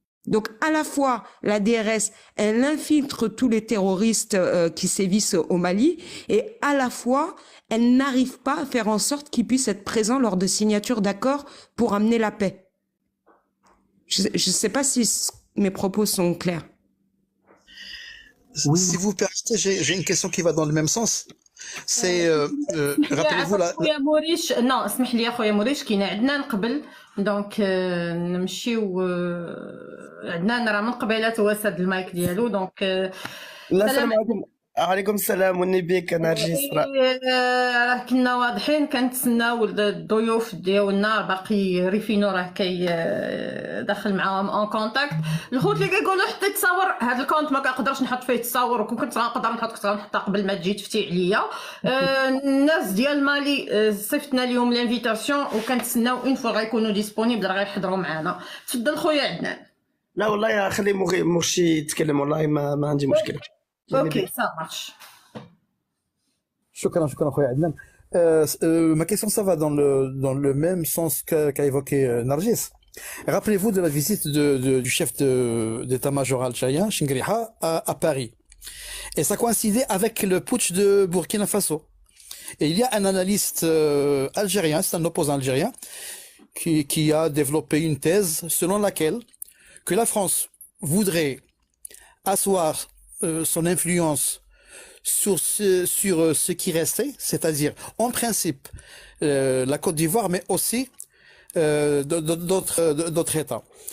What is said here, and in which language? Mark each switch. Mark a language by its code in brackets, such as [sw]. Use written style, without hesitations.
[fr] Donc à la fois la DRS, elle infiltre tous les terroristes qui sévissent au Mali, et à la fois elle n'arrive pas à faire en sorte qu'ils puissent être présents lors de signature d'accords pour amener la paix. Je ne sais pas si mes propos sont clairs. Oui. Si vous permettez, j'ai une question qui va dans le même sens. C'est rappelez-vous la [ar] خويا موريش نو اسمح لي خويا موريش كاين عدنان قبل دونك نمشيو عدنان راه من قبيله هو ساد المايك ديالو دونك السلام عليكم عليكم السلام والنبي نرجس. راه كنا واضحين كنتسناو الضيوف ديالنا باقي ريفينو راه كي داخل معاهم [fr] اون كونتاكت. [ar] الخوت اللي كيقولوا حطي تصاور، هذا الكونت ما كنقدرش نحط فيه تصاور، وكون كنت غنقدر نحط كنت غنحطها قبل ما تجي تفتي عليا. الناس ديال مالي صيفطنا لهم لانفيتاسيون وكنتسناو [fr] اون فوا [ar] غيكونوا [fr] ديسپونيبل [ar] راه غيحضروا معنا. تفضل خويا عدنان. لا والله خلي مرشي يتكلم، والله ما عندي مشكله. [fr] اوكي سا مارش. [ar] شكرا خويا عدنان. [fr] Ma question, ça va dans le même sens qu'a évoqué Nargis. Rappelez-vous de la visite du chef d'état-major algérien, Chingriha, à Paris. Et ça coïncidait avec le putsch de Burkina Faso. Et il y a un analyste algérien, c'est un opposant algérien, qui a développé une thèse selon laquelle que la France voudrait asseoir son influence sur ce qui restait, c'est-à-dire en principe la Côte d'Ivoire, mais aussi d'autres États.